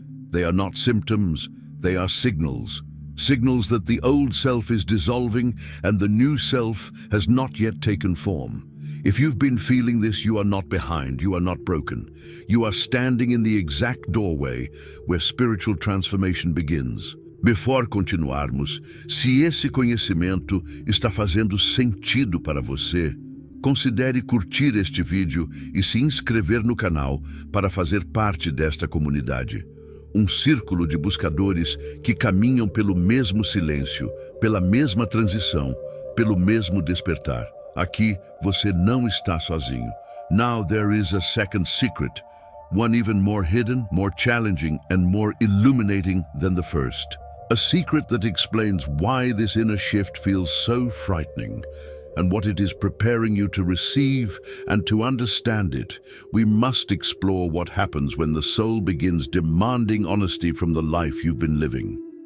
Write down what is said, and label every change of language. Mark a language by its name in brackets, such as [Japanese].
[English] They are not symptoms, they are signals. Signals that the old self is dissolving and the new self has not yet taken form. If you've been feeling this, you are not behind, you are not broken. You are standing in the exact doorway where spiritual transformation begins. Before [Portuguese] continuarmos, se esse conhecimento está fazendo sentido para você, considere curtir este vídeo e se inscrever no canal para fazer parte desta comunidade. Um círculo de buscadores que caminham pelo mesmo silêncio, pela mesma transição, pelo mesmo despertar. Aqui você não está sozinho. [English] Now there is a second secret, one even more hidden, more challenging, and more illuminating than the first. A secret that explains why this inner shift feels so frightening, and what it is preparing you to receive. And to understand it, we must explore what happens when the soul begins demanding honesty from the life you've been living.